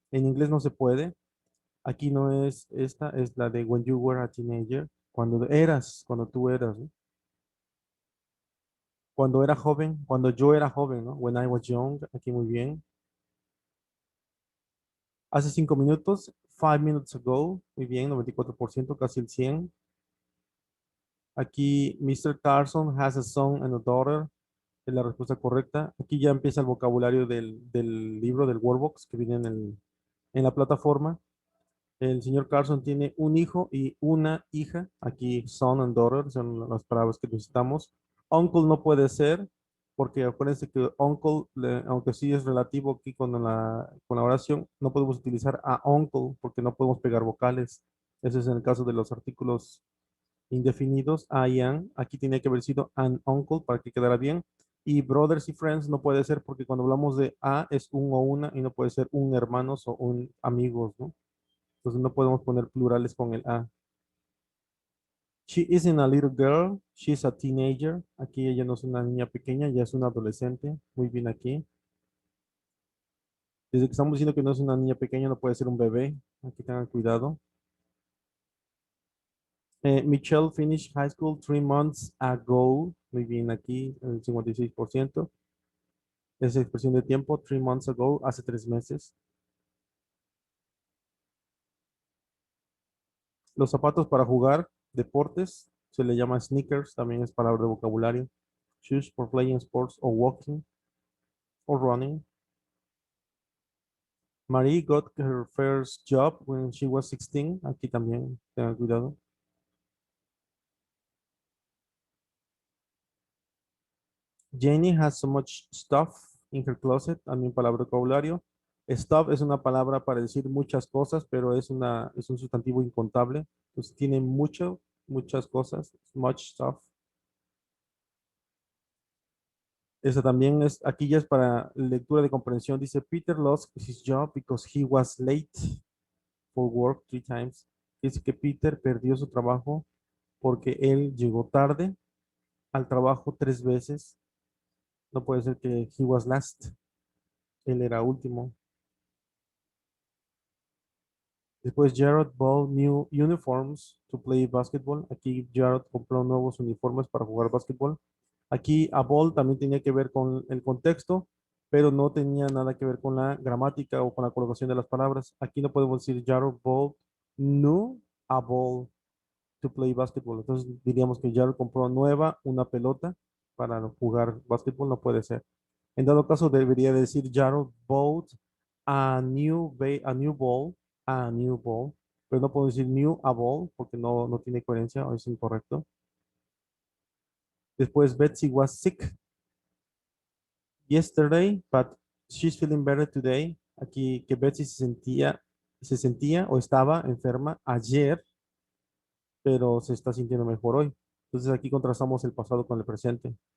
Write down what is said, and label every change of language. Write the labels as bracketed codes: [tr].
[es] En inglés no se puede. Aquí no es esta, es la de [en] when you were a teenager, [es] cuando eras, cuando tú eras, ¿no? Cuando era joven, cuando yo era joven, ¿no? [en] When I was young, [es] aquí muy bien. Hace 5 minutos, [en] 5 minutes ago, [es] muy bien, 94%, casi el 100. Aquí, Mr. [en] Carson has a son and a daughter. [es] Es la respuesta correcta. Aquí ya empieza el vocabulario del libro, del Workbox que viene en la plataforma. El señor Carson tiene un hijo y una hija. Aquí [en] son and daughter [es] son las palabras que necesitamos. Uncle no puede ser, porque acuérdense que uncle, aunque sí es relativo aquí con la oración, no podemos utilizar a uncle porque no podemos pegar vocales. Ese es en el caso de los artículos indefinidos, [en] I am. [es] Aquí tiene que haber sido [en] an uncle [es] para que quedara bien. Y brothers y friends no puede ser porque cuando hablamos de a es un o una y no puede ser un hermanos o un amigos, ¿no? Entonces no podemos poner plurales con el a. [en] She isn't a little girl, she's a teenager. [es] Aquí ella no es una niña pequeña, ya es una adolescente. Muy bien aquí. Desde que estamos diciendo que no es una niña pequeña, no puede ser un bebé. Aquí tengan cuidado. [en] Michelle finished high school 3 months ago. [es] Muy bien aquí, el 56%. Esa expresión de tiempo, [en] 3 months ago, [es] hace 3 meses. Los zapatos para jugar deportes se le llama sneakers, también es palabra de vocabulario. [en] Shoes for playing sports or walking or running. Marie got her first job when she was 16. [es] Aquí también, tengan cuidado. [en] Jenny has so much stuff in her closet, [es] también palabra de vocabulario. Stuff es una palabra para decir muchas cosas, pero es un sustantivo incontable. Entonces tiene muchas cosas, [en] much stuff. [es] Esa también es, aquí ya es para lectura de comprensión. [en] Dice, Peter lost his job because he was late for work 3 times. [es] Dice que Peter perdió su trabajo porque él llegó tarde al trabajo 3 veces. No puede ser que [en] he was last. [es] Él era último. [en] Después Jared bought new uniforms to play basketball. [es] Aquí Jared compró nuevos uniformes para jugar básquetbol. Aquí a ball también tenía que ver con el contexto, pero no tenía nada que ver con la gramática o con la colocación de las palabras. Aquí no podemos decir [en] Jared bought new a ball to play basketball. [es] Entonces diríamos que Jared compró nueva una pelota para jugar básquetbol, no puede ser. En dado caso debería decir [en] Jared bought a new ball, a new ball. [es] Pero no puedo decir [en] new a ball [es] porque no tiene coherencia o es incorrecto. [en] Después, Betsy was sick yesterday, but she's feeling better today. [es] Aquí que Betsy se sentía o estaba enferma ayer, pero se está sintiendo mejor hoy. Entonces aquí contrastamos el pasado con el presente.